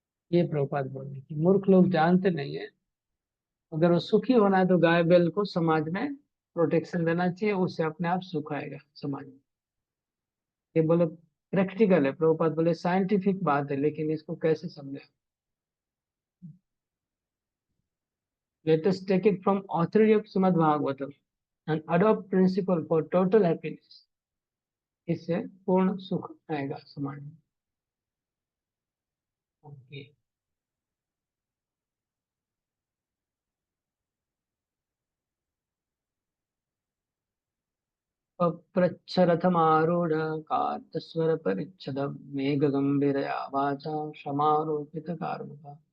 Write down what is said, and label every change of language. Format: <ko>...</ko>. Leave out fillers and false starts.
<hi>ये प्रभुपाद बोल रहे हैं कि मूर्ख लोग जानते नहीं है। अगर वो सुखी होना है तो गाय बैल को समाज में प्रोटेक्शन देना चाहिए, उससे अपने आप सुख आएगा समाज में। ये बोले प्रैक्टिकल है, प्रभुपाद बोले साइंटिफिक बात है, लेकिन इसको कैसे समझे।</hi> <en>Let us take it from authority of Srimad Bhagavatam and adopt principle for total happiness.</en> <hi>इससे पूर्ण सुख आएगा समाज में। ओके।</hi> <sa>पप्रच्छरथमारूढ कार्तस्वर परिच्छद मेघ गंभीरया वाचा क्षमारोपित कार्मुक।</sa>